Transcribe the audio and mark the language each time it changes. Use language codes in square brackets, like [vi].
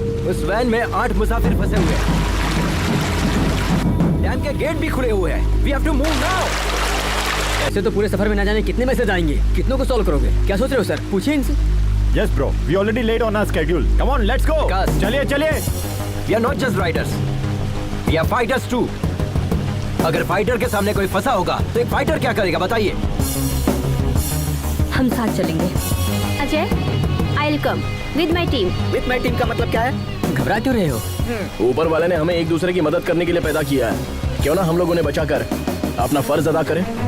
[hi] उस वैन में 8 मुसाफिर फंसे हुए हैं। डैम के गेट भी खुले हुए हैं। [en] We have to move now. [hi] ऐसे तो पूरे सफर में ना जाने कितने मैसेज आएंगे। कितनों को सॉल्व करोगे? क्या सोच रहे हो सर? पूछिए इनसे। [en] Yes bro, we already late on our schedule. Come on, let's go. [hi] चलिए चलिए। [en] We are not just riders, we are fighters too. [hi] अगर फाइटर के सामने कोई फंसा होगा तो एक फाइटर क्या करेगा बताइए? हम साथ चलेंगे। [en] Ajay, I will come with my team. With my team [hi] का मतलब क्या है? घबरा क्यों रहे हो? ऊपर वाले ने हमें एक दूसरे की मदद करने के लिए पैदा किया है। क्यों ना हम लोग उन्हें बचाकर अपना फर्ज अदा करें?